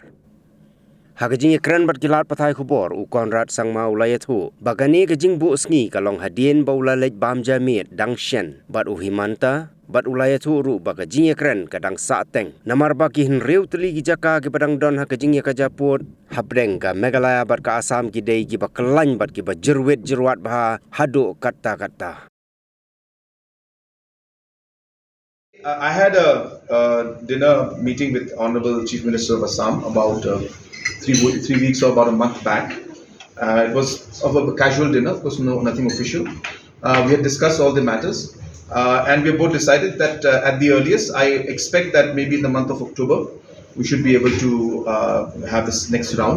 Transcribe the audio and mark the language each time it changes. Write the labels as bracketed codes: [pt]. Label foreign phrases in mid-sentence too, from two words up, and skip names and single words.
[kha] Hakajing Ïakren bat kilat patai khubor Conrad Sangma ulayatu bagani kajing bu sngi kalong hadien baula lej bam jamit dang shen bat Himanta bat ulayatu ru bagajing Ïakren kadang saateng namar baki riu teli ki jaka ki badang don hakajing ya kajaput habdeng ka Meghalaya bat ka Assam ki dei ki bakelany bat ki bajirwit jirwat bah hadu kata-kata. [en] I had a dinner meeting with Honorable Chief Minister of Assam about 3 weeks or about a month back. It was of a casual dinner, of course, nothing official. We had discussed all the matters, and we both decided that at the earliest, I expect that maybe in the month of October, we should be able to have this next round.